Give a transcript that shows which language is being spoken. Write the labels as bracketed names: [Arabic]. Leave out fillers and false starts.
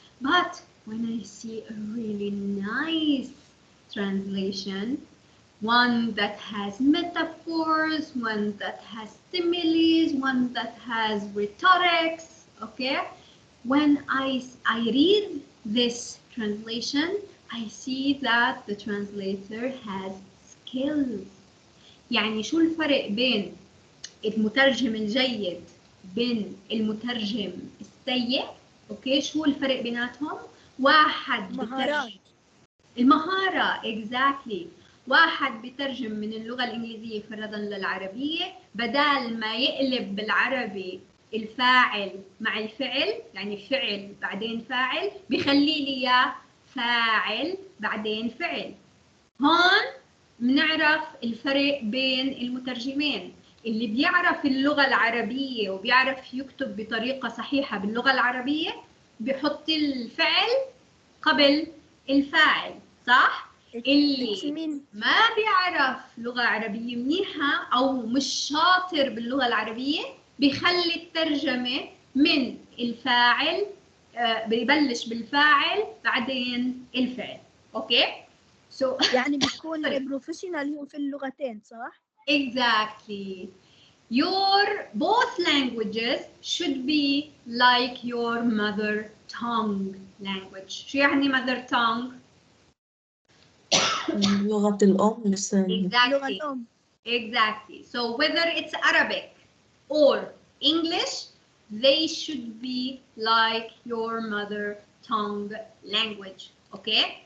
[English] But when I see a really nice translation, one that has metaphors, one that has similes, one that has rhetorics, okay? When I read this translation, I see that the translator has skills. [Arabic] يعني شو الفرق بين المترجم الجيد بين المترجم السيء؟ اوكي، شو الفرق بيناتهم؟ واحد مهارات. المهارة exactly. واحد بترجم من اللغة الإنجليزية فرضاً للعربية، بدال ما يقلب بالعربي الفاعل مع الفعل، يعني فعل بعدين فاعل، بيخلي لي إياه فاعل بعدين فعل. هون بنعرف الفرق بين المترجمين. اللي بيعرف اللغة العربية وبيعرف يكتب بطريقة صحيحة باللغة العربية بيحط الفعل قبل الفاعل، صح؟ اللي ما بيعرف لغة عربية منيحة أو مش شاطر باللغة العربية بيخلي الترجمة من الفاعل، بيبلش بالفاعل بعدين الفعل، أوكي؟ So يعني بيكون بروفيشنال هو في اللغتين، صح؟ [English] Exactly. Your both languages should be like your mother tongue language. [Arabic] شو يعني [English] mother tongue? [Arabic] لغة الأم لسان. اللغة [English] Exactly. [Arabic] الأم. [English] Exactly. So whether it's Arabic or English, they should be like your mother tongue language. Okay?